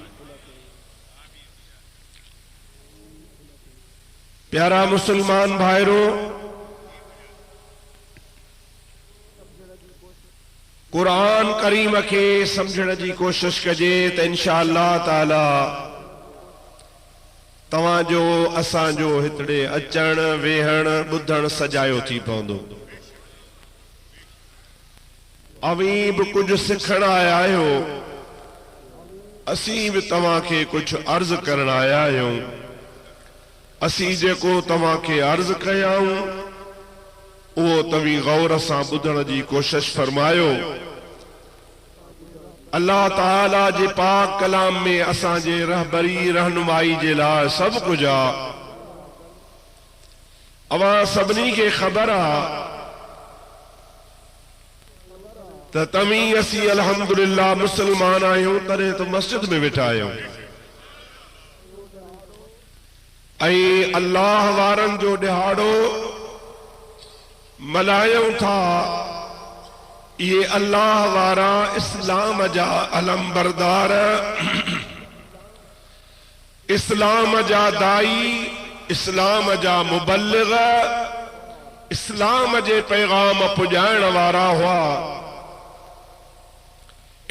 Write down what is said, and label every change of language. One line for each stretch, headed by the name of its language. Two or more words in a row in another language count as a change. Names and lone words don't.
Sindhi: प्यारा मुसलमान भाइरों, कुरान करीम के समझण जी कोशिश कजे त
Arabic: إن شاء الله تعالى
Sindhi: तवाजो असांजो हितड़े अचण वेहण बुधण सजायो थी पवंदो। अवी भी कुछ सिखण आया आहियो, असी भी तवां के कुछ अर्ज करण आया आहियूं। असी जेको तवां के अर्ज कयाऊं वो तवी गौर सां बुधण जी कोशिश फरमायो। अल्लाह ताला जे पाक कलाम में असांजे रहबरी रहनुमाई जे लाइ सब कुछ आ। अवां सभिनी खे ख़बर आ त तवी असी अल्हम्दुलिल्लाह मुसलमान आहियूं, तॾहिं तो मस्जिद में वेठा आहियूं ऐं अल्लाह वारनि जो ॾिहाड़ो मल्हायूं था। ये अल्लाह वारा इस्लाम जा अलम बरदार, इस्लाम जा दाई, इस्लाम जा मुबल्लिग, इस्लाम जे पैगाम पुजाइण वारा हुआ।